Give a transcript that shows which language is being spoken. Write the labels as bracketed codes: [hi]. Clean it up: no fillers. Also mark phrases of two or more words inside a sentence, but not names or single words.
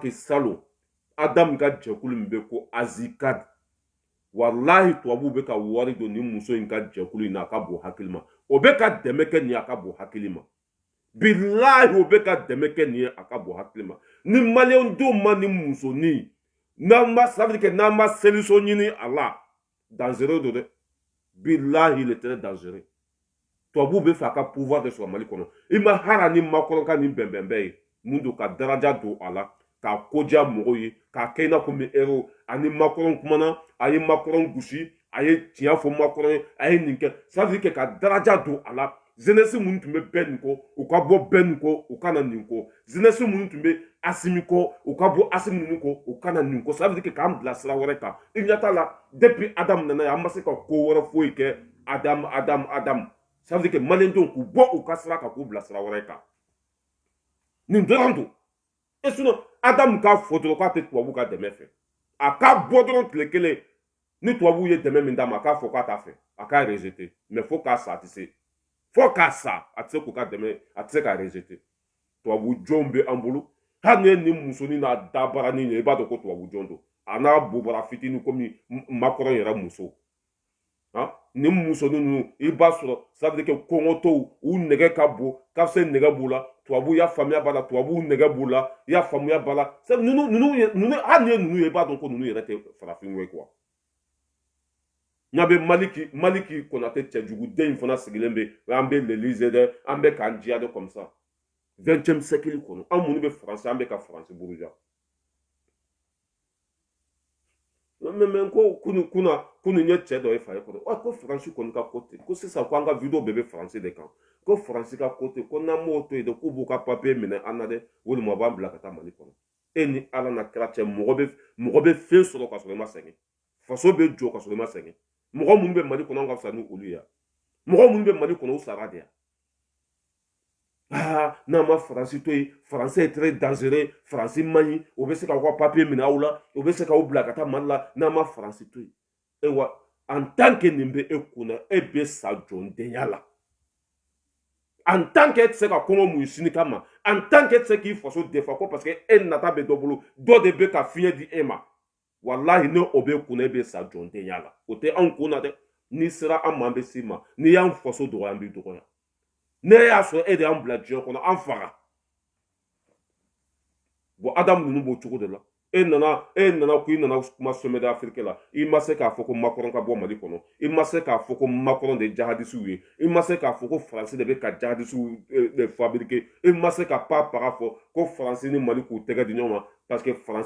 [bm] salon Adamu ka jɛkulu min bɛ ko Azicad walahi tubabuw bɛ ka wari don ni muso in ka jɛkulu in na a ka bon hakili ma o bɛ ka dɛmɛ kɛ nin ye a ka bon hakili ma bilahi o bɛ ka dɛmɛ kɛ nin ye a ka bon hakili ma ni Maliyɛn denw ma ni musonin n'an ma [fr] ça veut dire que [bm] n'an ma solution ɲini a la dangereux don dɛ bilahi [fr] il est très dangereux [bm] tubabuw bɛ fɛ a ka pouvoir de sɔrɔ Mali kɔnɔ i ma hara ni Macron ka nin bɛnbɛnbɛn ye mun don ka daraja don a la k'a koja mɔgɔw ye k'a kɛ i n'a fɔ min héros ani Macron kumana a ye Macron gosi a ye tiɲɛ fɔ Macron ye a ye nin kɛ [fr] ça veut dire que [bm] ka daraja don a la jeunesse minnu tun bɛ bɛn nin kɔ u ka bɔ bɛn nin kɔ u ka na nin kɔ jeunesse minnu tun bɛ Asimi kɔ u ka bɔ Asimi ninnu kɔ u ka na nin kɔ [fr] ça veut dire que [bm] k'an bila sira wɛrɛ kan i ɲɛ t'a la depuis Adam nana yan an ma se ka ko wɛrɛ foyi kɛ Adam ça [fr] veut dire que [bm] maliyɛndenw k'u bɔ u ka sira kan k'u bila sira wɛrɛ kan nin dɔrɔn don [fr] et sinon [bm] Adam k'a fɔ dɔrɔn k'a tɛ tubabu ka dɛmɛ fɛ a k'a bɔ dɔrɔn tile kelen ni tubabu ye dɛmɛ min d'a ma a k'a fɔ k'a t'a fɛ a k'a rejeter mais fo k'a sa a tɛ se fo k'a sa a tɛ se k'u ka dɛmɛ a tɛ se k'a rejeter tubabu jɔnw bɛ an bolo hali ni nin musonin n'a dabaranin ye i b'a dɔn ko tubabu jɔn don a n'a bobara fitinin komi Makɔrɔ yɛrɛ muso nin musonin ninnu i b'a sɔrɔ [fr] ça veut dire que [bm] kɔngɔtɔw u nɛgɛ ka bon kafse nɛgɛ b'u la tubabu ya faamuya b'a la tubabu nɛgɛ b'u la i y'a faamuya b'a la ninnu hali ni ye ninnu ye i b'a dɔn ko ninnu yɛrɛ tɛ farafinw ye quoi ɲa bɛ Maliki Konate cɛjuguden in fana sigilen bɛ an bɛ l'Élysée dɛ an bɛ k'an diya de [fr] comme ça 20e siècle [bm] kɔnɔ an minnu bɛ faransi an bɛ ka faransi buruja mais ko kunu ye cɛ dɔ ye fa ye kɔrɔ ko faransi kɔni ka ko ten ko sisan ko an ka video bɛɛ bɛ faransi de kan ko faransi ka ko ten ko n'an m'o to yen de k'u b'u ka papier minɛ an na dɛ walima u b'an bila ka taa Mali kɔnɔ e ni Ala na kira cɛ mɔgɔ bɛ fɛn sɔrɔ ka sɔrɔ i ma sɛgɛn faso bɛ jɔ ka sɔrɔ i ma sɛgɛn mɔgɔ minnu bɛ Mali kɔnɔ an ka fisa ni olu ye mɔgɔ minnu bɛ Mali kɔnɔ u sara de yan n'an ma faransi to yen faransi [fr] est très dangereux [bm] faransi man ɲi o bɛ se k'aw ka papier minɛ aw la o bɛ se k'aw bila ka taa Mali la n'an ma faransi to yen ayiwa [fr] en tant que [bm] nin bɛ e kunna e bɛ sa jɔndenya la [fr] en tant que [bm] e tɛ se ka kɔngɔ mun sini kama [fr] en tant que [bm] e tɛ se k'i faso defa ko [fr] parce que [bm] e nata bɛ dɔ bolo dɔ de bɛ ka fiɲɛ di e ma walahi ne o bɛ kunna e bɛ sa jɔndenya la o tɛ anw kun na dɛ n'i sera an ma an bɛ s'i ma n'i y'an faso dɔgɔya an b'i dɔgɔya ne y'a sɔrɔ e de y'an bila diɲɛ kɔnɔ an faga bon Adam ninnu b'o cogo de la e nana ko i nana kuma [fr] sommet d'Afrique [bm] la i ma se k'a fɔ ko Makɔrɔ ka bɔ Mali kɔnɔ i ma se k'a fɔ ko Makɔrɔ de ye jihadistes ye i ma se k'a fɔ ko faransi de bɛ ka [fr] jihadistes fabriquer [bm] i ma se ka paga fɔ ko faransi ni Mali k'u tɛgɛ di ɲɔgɔn ma [fr] parce que [bm] faransi